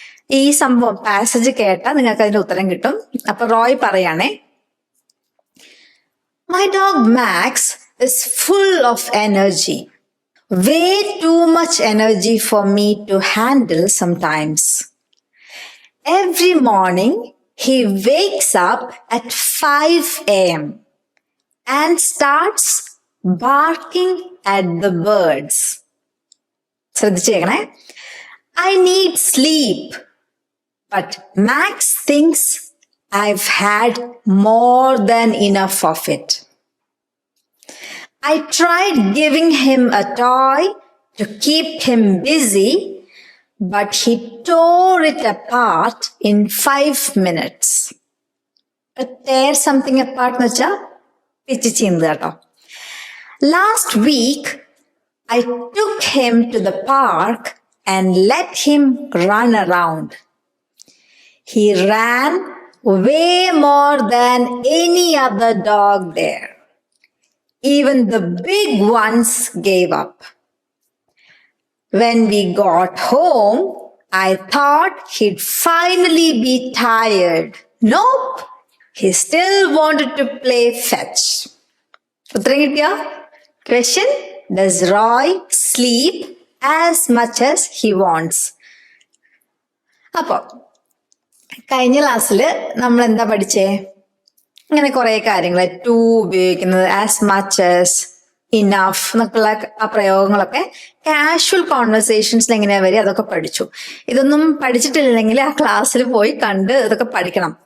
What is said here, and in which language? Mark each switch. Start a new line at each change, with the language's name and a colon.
Malayalam: ഈ സംഭവം പാസേജ് കേട്ടാൽ നിങ്ങൾക്ക് അതിന്റെ ഉത്തരം കിട്ടും. അപ്പൊ Roy പറയാണേ,
English: My dog Max is full of energy, way too much energy for me to handle sometimes. Every morning he wakes up at 5 a.m. and starts barking at the birds.
Malayalam: ശ്രദ്ധിച്ചേക്കണേ.
English: I need sleep, but Max thinks I've had more than enough of it. I tried giving him a toy to keep him busy, but he tore it apart in 5 minutes. Tear something apart
Malayalam: എന്ന് വെച്ചാൽ pitch ചീന്ത് കേട്ടോ.
English: Last week, I took him to the park and let him run around. He ran way more than any other dog there. Even the big ones gave up. When we got home, I thought he'd finally be tired. Nope, he still wanted to play fetch.
Malayalam: ഉത്തരം കിട്ടിയോ?
English: Question: Does Roy sleep as much as he wants?
Malayalam: അപ്പോ കഴിഞ്ഞ ക്ലാസ്സിൽ നമ്മൾ എന്താ പഠിച്ചേ? ഇങ്ങനെ കുറെ കാര്യങ്ങൾ, ടു ഉപയോഗിക്കുന്നത്,
English: as much as,
Malayalam: ഇനഫ് എന്നൊക്കെയുള്ള ആ പ്രയോഗങ്ങളൊക്കെ കാഷ്വൽ കോൺവെർസേഷൻസിൽ എങ്ങനെയാ വരിക അതൊക്കെ പഠിച്ചു. ഇതൊന്നും പഠിച്ചിട്ടില്ലെങ്കിൽ ആ ക്ലാസ്സിൽ പോയി കണ്ട് ഇതൊക്കെ പഠിക്കണം.